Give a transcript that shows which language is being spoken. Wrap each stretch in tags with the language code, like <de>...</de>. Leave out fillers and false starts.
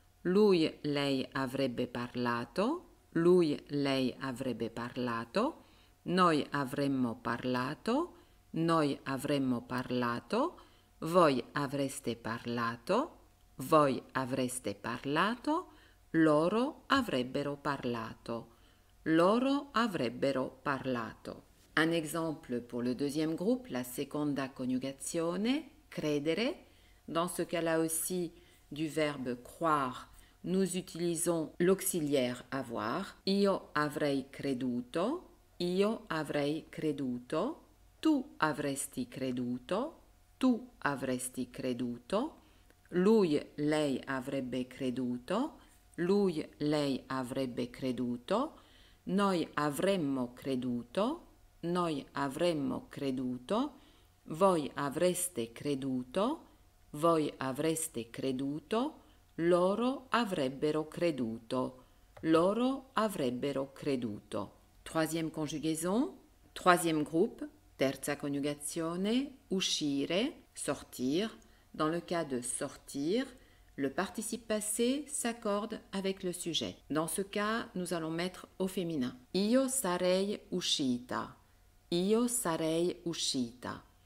<it>lui, lei avrebbe parlato, lui, lei avrebbe parlato, noi avremmo parlato, noi avremmo parlato, voi avreste parlato, voi avreste parlato, loro avrebbero parlato, loro avrebbero parlato.</it> <fr>Un exemple pour le deuxième groupe,</fr> <it>la seconda coniugazione, credere.</it> <fr>Dans ce cas-là aussi, du verbe croire, nous utilisons l'auxiliaire avoir.</fr> <it>Io avrei creduto, io avrei creduto, tu avresti creduto, tu avresti creduto, lui, lei avrebbe creduto, lui, lei avrebbe creduto, noi avremmo creduto, noi avremmo creduto, voi avreste creduto, voi avreste creduto, loro avrebbero creduto, loro avrebbero creduto.</it> <fr>troisième conjugaison, troisième groupe,</fr> <it>terza coniugazione, uscire,</it> <fr>sortir. Dans le cas de sortir, le participe passé s'accorde avec le sujet. Dans ce cas, nous allons mettre au féminin.</fr> <it>Io sarei uscita. Io sarei uscita.</it>